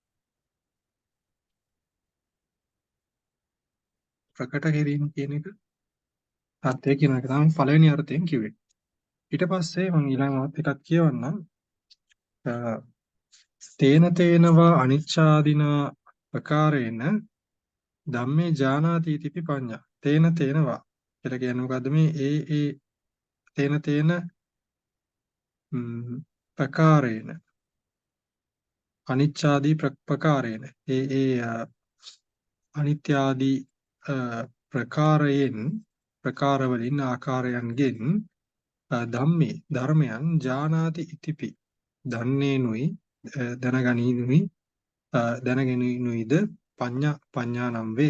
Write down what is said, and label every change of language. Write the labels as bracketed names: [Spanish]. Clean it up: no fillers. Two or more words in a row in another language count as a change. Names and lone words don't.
[Sinhala] ප්‍රකට කිරීම කියන එක අර්ථය කියන එක තමයි පළවෙනි අර්ථයෙන් කිව්වේ. ඊට පස්සේ මම ඊළඟ එකක් කියවන්නම්. [Pali] තේන තේනවා අනිච්ඡාදීනා ප්‍රකාරේන ධම්මේ ජානාති ඉතිපි පඤ්ඤා. තේන තේනවා [Sinhala] කියලා කියන්නේ මොකද්ද මේ [Pali] තේන තේන ප්‍රකාරේන අනිච්ඡාදී ප්‍රකාරේන [Sinhala] අනිත්‍ය ආදී ප්‍රකාරවලින් ආකාරයන්ගෙන් ධර්මයන් [Pali] ජානාති ඉතිපි [Sinhala] දන්නේනුයි දැනගැනීනුයිද පඤ්ඤා නම් වේ.